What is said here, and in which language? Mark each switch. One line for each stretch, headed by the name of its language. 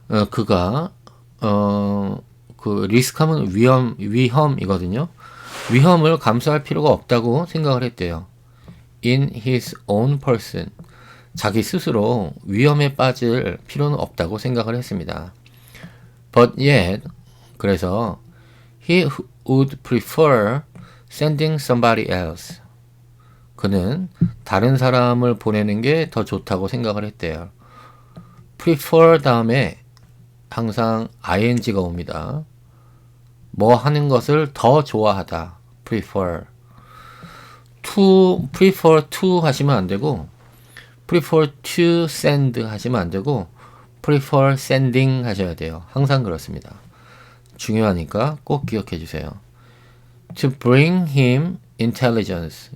Korean: 그가 그 리스크하면 위험이거든요. 위험을 감수할 필요가 없다고 생각을 했대요.
English: In his own person.
Korean: 자기 스스로 위험에 빠질 필요는 없다고 생각을 했습니다.
English: But yet,
Korean: 그래서
English: he would prefer sending somebody else.
Korean: 그는 다른 사람을 보내는 게 더 좋다고 생각을 했대요. prefer 다음에 항상 ing가 옵니다. 뭐 하는 것을 더 좋아하다. prefer. prefer to 하시면 안 되고
English: prefer to send
Korean: 하시면 안 되고
English: prefer sending
Korean: 하셔야 돼요. 항상 그렇습니다. 중요하니까 꼭 기억해 주세요.
English: To bring him intelligence.